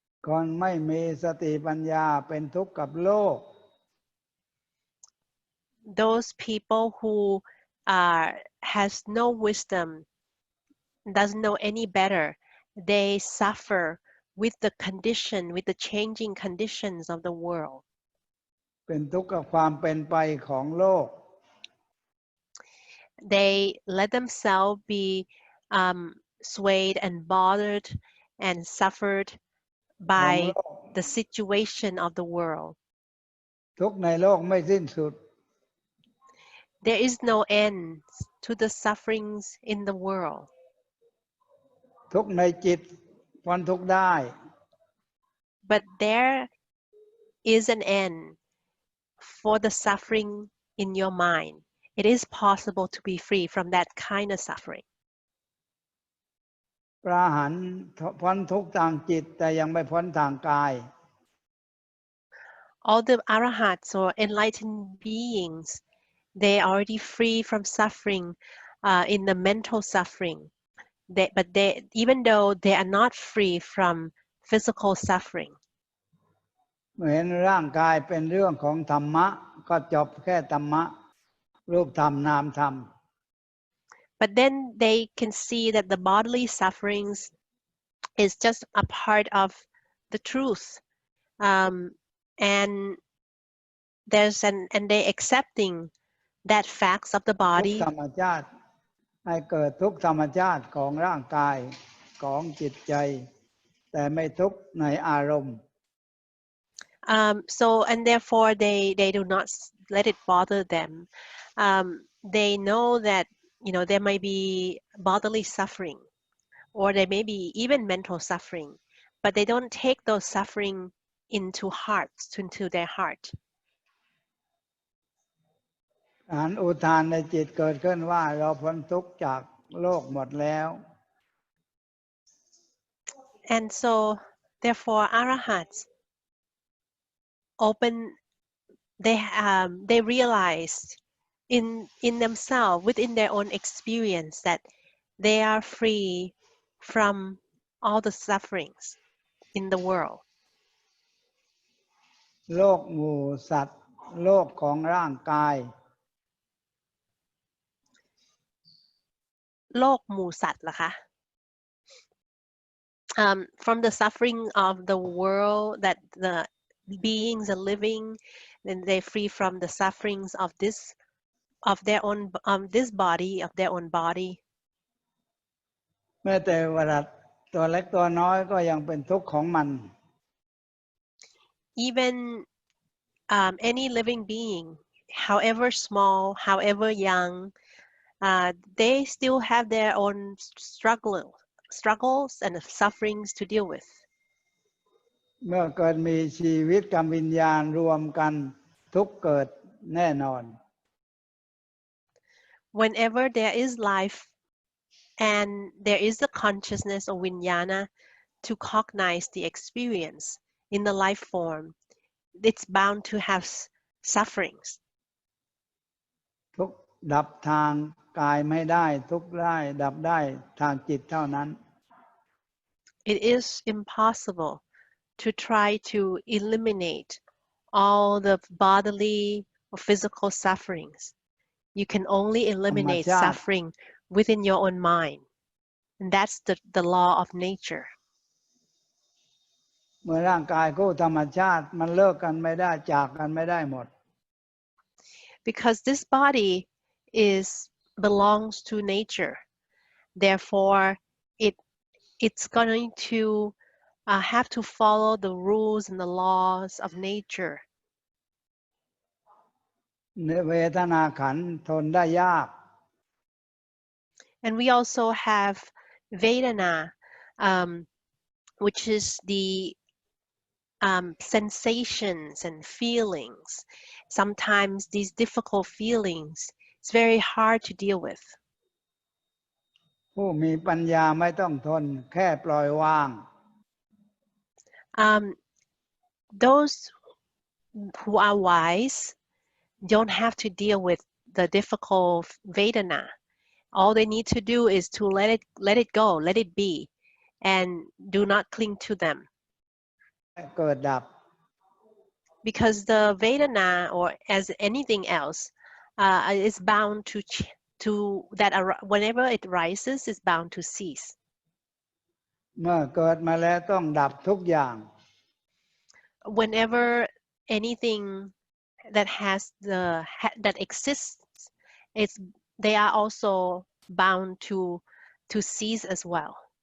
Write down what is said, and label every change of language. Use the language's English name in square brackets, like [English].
[Thai] คนไม่มีสติปัญญาเป็นทุกข์กับโลก [English] Those people who has no wisdom, doesn't know any better, they suffer with the changing conditions of the world. [Thai] เป็นทุกข์กับความเป็นไปของโลก [English] They let themselves be swayed and bothered and suffered by the situation of the world. [Thai] ทุกข์ในโลกไม่สิ้นสุด [English] There is no end to the sufferings in the world. [Thai] ทุกข์ในจิตพ้นทุกข์ได้ [English] But there is an end for the suffering in your mind. It is possible to be free from that kind of suffering. [Thai] พระอรหันต์พ้นทุกข์ทางจิตแต่ยังไม่พ้นทางกาย [English] All the arahats or enlightened beings, they are already free from suffering in the mental suffering. But even though they are not free from physical suffering. [Thai] เมื่อเห็นร่างกายเป็นเรื่องของธรรมะก็จบแค่ธรรมะรูปธรรมนามธรรม [English] But then they can see that the bodily sufferings is just a part of the truth, and they accepting that facts of the [Thai] ทุก [English] body. [Thai] ธรรมชาติให้เกิดทุกธรรมชาติของร่างกายของจิตใจแต่ไม่ทุกข์ในอารมณ์ [English] So and therefore they do not let it bother them. They know that there might be bodily suffering, or there may be even mental suffering, but they don't take those suffering into their heart. [Thai] อันอุทานในจิตเกิดขึ้นว่าเราพ้นทุกข์จากโลกหมดแล้ว [English] And so, therefore, arahats they realized in themselves, within their own experience, that they are free from all the sufferings in the world. [Thai] โลกหมู่สัตว์โลกของร่างกาย โลกหมู่สัตว์เหรอคะ [English] from the suffering of the world that the beings are living, then they're free from the sufferings of their own this body, of their own body. [Thai] แม้แต่วรัตตัวเล็กตัวน้อยก็ยังเป็นทุกข์ของมัน [English] Even any living being, however small, however young, they still have their own struggles and sufferings to deal with. [Thai] เมื่อเกิดมีชีวิตกับวิญญาณรวมกันทุกข์เกิดแน่นอน [English] Whenever there is life and there is the consciousness of vinyana to cognize the experience in the life form, it's bound to have sufferings. [Thai] ทุกข์ดับทางกายไม่ได้ทุกข์ได้ดับได้ทางจิตเท่านั้น [English] It is impossible to try to eliminate all the bodily or physical sufferings. You can only eliminate suffering within your own mind. And that's the law of nature. [Thai] เมื่อร่างกายคู่ธรรมชาติมันเลิกกันไม่ได้จากกันไม่ได้หมด [English] Because this body belongs to nature. Therefore, it's going to have to follow the rules and the laws of nature. [Thai] เวทนาขันธ์ทนได้ยาก [English] And we also have Vedana, which is the sensations and feelings. Sometimes these difficult feelings, it's very hard to deal with. [Thai] ผู้มีปัญญาไม่ต้องทนแค่ปล่อยวาง [English] Those who are wise don't have to deal with the difficult Vedana. All they need to do is to let it go, let it be, and do not cling to them. [Thai] เกิดดับ [English] Because the Vedana, or as anything else, is bound to that whenever it rises, is bound to cease. [Thai] เมื่อเกิดมาแล้วต้องดับทุกอย่าง [English] Whenever anything that that exists, they are also bound to cease as well.